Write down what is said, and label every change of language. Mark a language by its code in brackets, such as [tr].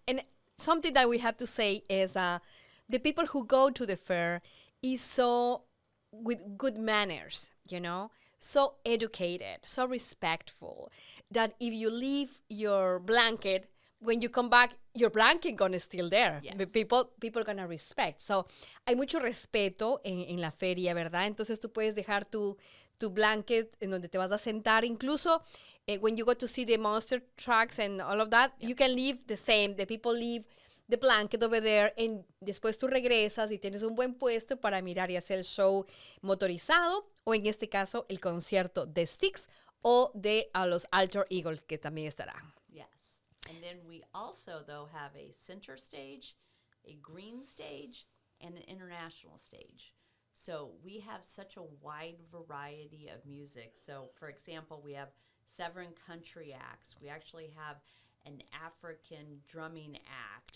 [en] And something that we have to say is the people who go to the fair is so with good manners, you know, so educated, so respectful, that if you leave your blanket, when you come back, your blanket gonna still there. Yes. People gonna respect. [es] So, hay mucho respeto en la feria, ¿verdad? Entonces tú puedes dejar tu blanket en donde te vas a sentar. [en] Incluso when you go to see the monster trucks and all of that, you can leave the same. The people leave the blanket over there, and [es] después tú regresas y tienes un buen puesto para mirar y hacer el show motorizado, o en este caso el concierto de Styx o de los Alter Eagles, que también estarán. [en] Yes. And then we also, though, have a center stage, a green stage, and an international stage. So we have such a wide variety of music. So, for example, we have 7 country acts. We actually have an African drumming act.